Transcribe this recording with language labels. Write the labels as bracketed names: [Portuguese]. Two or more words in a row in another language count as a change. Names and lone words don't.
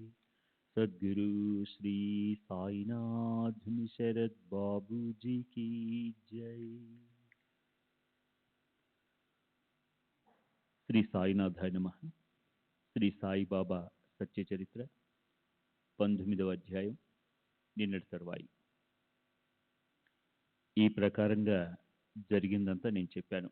[Hindi] सद्गुरु श्री साईनाथ शरद बाबू जी की जय। [Telugu] శ్రీ సాయినాథాయ నమః. శ్రీ సాయిబాబా సత్య చరిత్ర 19వ అధ్యాయం, నిన్నటి తరువాయి. ఈ ప్రకారంగా జరిగిందంతా నేను చెప్పాను.